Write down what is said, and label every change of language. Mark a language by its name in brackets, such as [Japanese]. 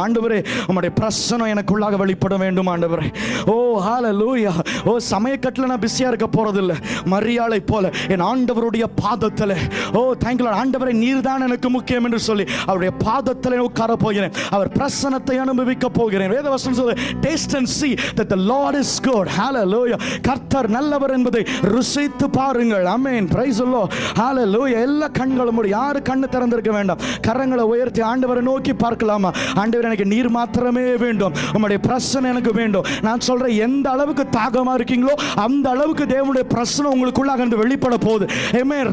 [Tamil] ஆண்டவரே, உம்முடைய பிரசன்னம் எனக்குள்ளாக வெளிப்பட வேண்டும் ஆண்டவரே. ஓ ஹalleluya. ஓ சமயக்கட்டில் நான் பிஸியாக இருக்க போறதில்லை. மரியாளை போல என் ஆண்டவருடைய பாதத்தில், ஓ தேங்க் யூ லார்ட், ஆண்டவரே நீர் தான் எனக்கு முக்கியம் என்று சொல்லி அவருடைய பாதத்தில் உட்கார போகிறேன். அவர் பிரசன்னத்தை அனுபவிக்க போகிறேன். வேதவசனம் சொல்லுது, [English] taste and see that the Lord is good. hallelujah. [Tamil] கர்த்தர் நல்லவர் என்பதை ருசித்து பாருங்கள். ஆமென். Praise the Lord. ஹalleluya. எல்லா கண்களும் மூடி, யாரு கண்ணு திறந்திருக்க வேண்டாம், கரங்களை உயர்த்தி ஆண்டவரை நோக்கி பார்க்கலாமா? ஆண்டவர், எனக்கு நீர் மாத்திரமே வேண்டும், உம்முடைய பிரசன்னம் எனக்கு வேண்டும். நான் சொல்றேன், எந்த அளவுக்கு தாகமா இருக்கீங்களோ அந்த அளவுக்கு தேவனுடைய பிரசன்னம் உங்களுக்குள்ளாக இருந்து வெளிப்பட போகுது. ஆமென்.